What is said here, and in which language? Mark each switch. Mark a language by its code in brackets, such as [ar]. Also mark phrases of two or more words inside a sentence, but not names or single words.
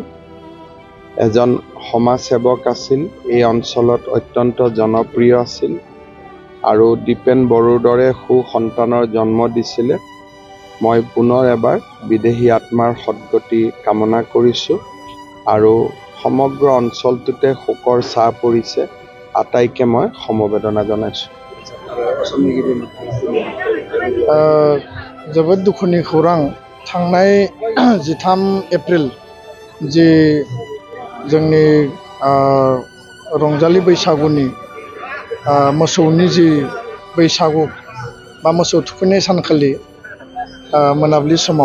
[as] এজন সমাজসেৱক আছিল, এই অঞ্চলত অত্যন্ত জনপ্ৰিয় আছিল আৰু দীপেন বড়োৰ দৰে সুসন্তানৰ জন্ম দিছিলে। মই পুনৰ এবাৰ বিদেহী আত্মাৰ সদ্গতি কামনা কৰিছোঁ আৰু সমগ্ৰ অঞ্চলটোতে শোকৰ ছাঁ পৰিছে, আটাইকে মই সমবেদনা জনাইছোঁ। [brx] जोबोद दुखुनि खौरां। थांनाय 13 एप्रिल जि जोंनि रंजालि बैसागुनि मोसौनि जि बैसागु बा मोसौ थुखैनाय सानखालि मोनाबिलि समाव